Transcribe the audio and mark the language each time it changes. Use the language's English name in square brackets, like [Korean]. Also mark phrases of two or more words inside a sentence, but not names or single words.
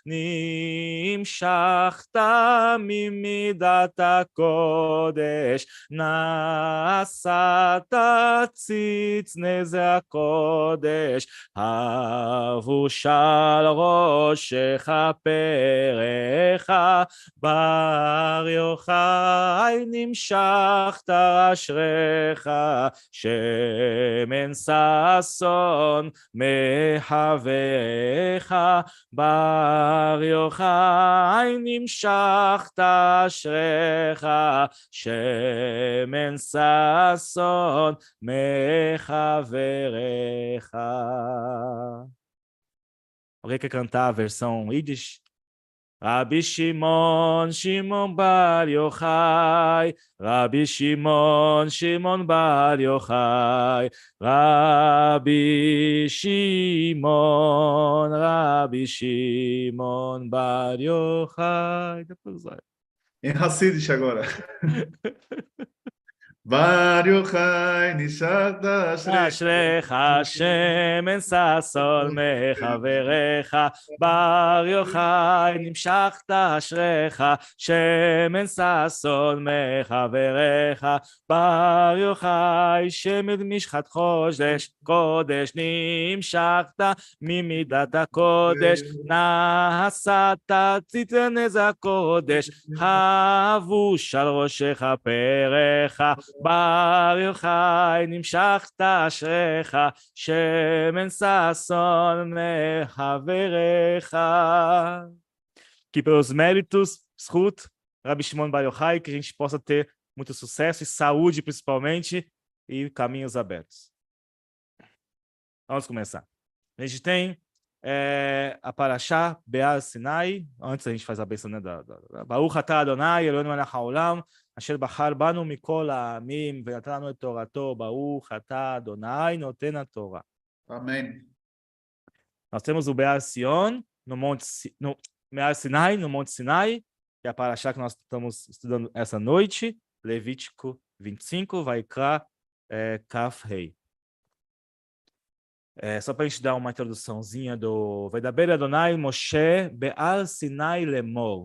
[Hebrew] נמשכת ממידת הקודש נשאת ציץ נזר הקודש אבושל ראשך פרעך בר יוחאי נמשכת אשריך שמן ששון מחבריך בר יוחאי נמשכת אשריך שמן ששון מחבריך. [Portuguese] Alguém quer cantar a versão Yiddish? Rabbi Shimon, Shimon Bar Yochai, Rabbi Shimon, Shimon Bar Yochai, Rabbi Shimon, Rabbi Shimon Bar Yochai. Depois vai. Em Hassidish agora. [Hebrew] בר יוחאי נשכת אשריך שמן ששון מחבריך בר יוחאי נמשכת אשריך שמן ששון מחבריך בר יוחאי שמן משחת קודש נמשכת ממידת הקודש נשאת ציצנז הקודש חבוש על ראשך פרעך בר יוחאי נמשכת אשריך שמן ששון מחבריך. [Portuguese] Que pelos méritos, Zchut, Rabbi Shimon Bar Yochai, que a gente possa ter muito sucesso e saúde principalmente e caminhos abertos. Vamos começar. A gente tem a Parashá Be'ar Sinai. Antes a gente faz a bênção, né, [Hebrew] ברוך אתה אדוני אלוהינו מלך העולם אשר בחר בנו מכל העמים ונתן לנו את תורתו, ברוך אתה אדוני נותן התורה. [Portuguese] Amém. Nós temos o Be'ar Sion, Be'ar Sinai, no Monte Sinai, que é a Parashá que nós estamos estudando essa noite, Levítico 25, [Hebrew] ויקרא כף ריי. [Portuguese] Só para a gente dar uma introduçãozinha do [Hebrew] וידבר אדוני משה בהר סיני לאמר.